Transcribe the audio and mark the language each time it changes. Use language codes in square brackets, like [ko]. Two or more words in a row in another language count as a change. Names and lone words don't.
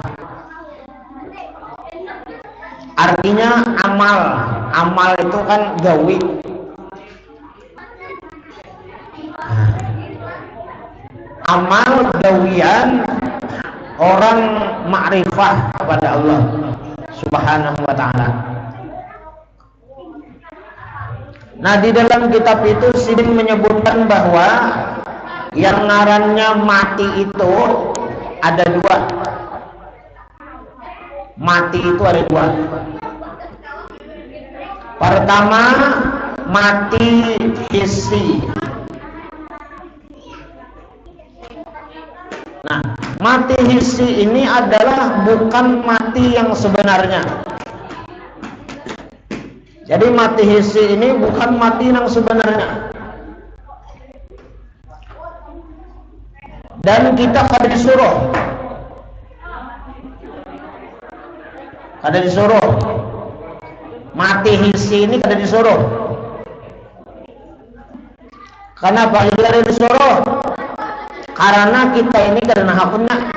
[id] Artinya amal. Amal itu kan gawi. Amal gawian orang ma'rifah kepada Allah [ar] Subhanahu wa ta'ala. [id] Nah, di dalam kitab itu Sidin menyebutkan bahwa yang ngarannya mati itu ada dua. Mati itu ada dua. Pertama, mati hissi. Nah, mati hissi ini adalah bukan mati yang sebenarnya. Jadi mati hissi ini bukan mati yang sebenarnya. [bjn] dan kita kada disuruh mati hisi ini kada disuruh. Kenapa kada disuruh? Karena kita ini kada hakunna.